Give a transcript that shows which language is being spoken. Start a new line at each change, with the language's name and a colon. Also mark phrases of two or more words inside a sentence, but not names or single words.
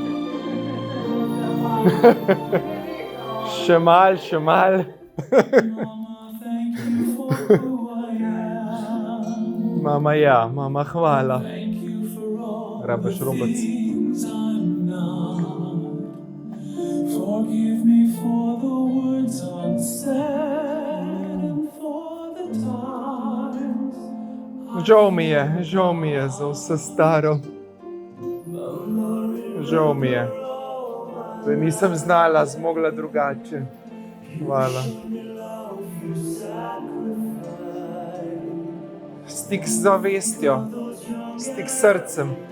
Slovenian: Še mal. Mama, ja, mama, hvala. Rabiš robec.
English: Forgive me for the words unsaid and for the times.
Slovenian: Žal mi je za vse staro. Žal mi je, da nisem znala, zmogla drugače. Hvala. Stik z zavestjo, stik s srcem.